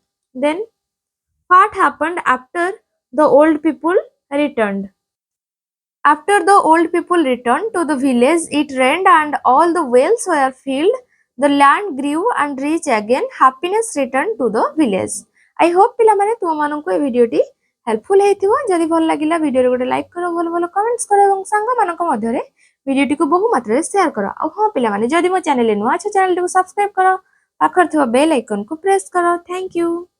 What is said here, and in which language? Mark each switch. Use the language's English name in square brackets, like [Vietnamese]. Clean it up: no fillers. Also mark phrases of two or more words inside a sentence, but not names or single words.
[English] Then, what happened after the old people returned? After the old people returned to the village, it rained and all the wells were filled. The land grew and rich again. Happiness returned to the village. I hope [Odia] ପିଲାମାନେ ତୁମମାନଙ୍କୁ ଏ ଭିଡ଼ିଓଟି ହେଲ୍ପଫୁଲ୍ ହେଇଥିବ। ଯଦି ଭଲ ଲାଗିଲା ଭିଡ଼ିଓରେ ଗୋଟେ ଲାଇକ୍ କର, ଭଲ ଭଲ କମେଣ୍ଟସ୍ କର ଏବଂ ସାଙ୍ଗମାନଙ୍କ ମଧ୍ୟରେ ଭିଡ଼ିଓଟିକୁ ବହୁ ମାତ୍ରାରେ ସେୟାର କର। ଆଉ ହଁ ପିଲାମାନେ ଯଦି ମୋ ଚ୍ୟାନେଲରେ ନୂଆ ଅଛ ଚ୍ୟାନେଲଟିକୁ ସବସ୍କ୍ରାଇବ୍ କର, ପାଖରେ ଥିବା [English] bell iconku [Odia] ପ୍ରେସ୍ କର। [English] Thank you.